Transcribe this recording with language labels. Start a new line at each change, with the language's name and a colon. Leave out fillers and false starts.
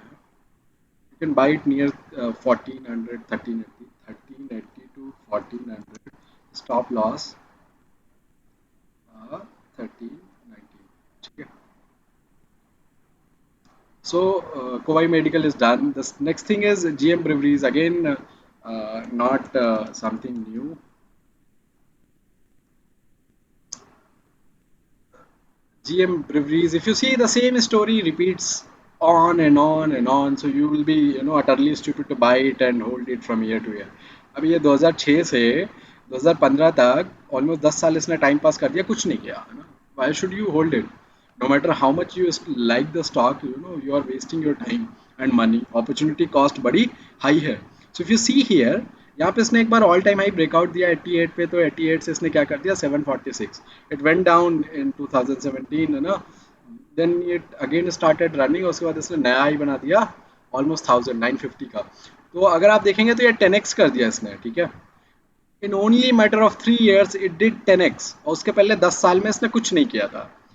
English: you can buy it near 1400, 1380 to 1400, stop loss 1390,
Hindi: ठीक है।
English: So Kowai Medical is done. The next thing is GM Breweries, again, not something new. GM Breweries, if you see, the same story repeats on and on and on. So you will be, utterly stupid to buy it and hold it from year to year.
Hindi: अब ये 2006 से 2015 तक almost 10 साल इसने time pass कर दिया, कुछ नहीं किया, है ना।
English: Why should you hold it? No matter how much you like the stock, you are wasting your time and money. Opportunity cost बड़ी high है। So if you see here,
Hindi: यहाँ पे इसने एक बार ऑल टाइम हाई ब्रेकआउट दिया 88 पे, तो 88 से इसने क्या कर दिया 746।
English: it went down in 2017,
Hindi: है ना।
English: then it again started running,
Hindi: उसके बाद इसने नया हाई बना दिया ऑलमोस्ट 1950 का। तो अगर आप देखेंगे तो ये 10x कर दिया इसने, ठीक है।
English: in only matter of 3 years it did 10x,
Hindi: और उसके पहले 10 साल में इसने कुछ नहीं किया था।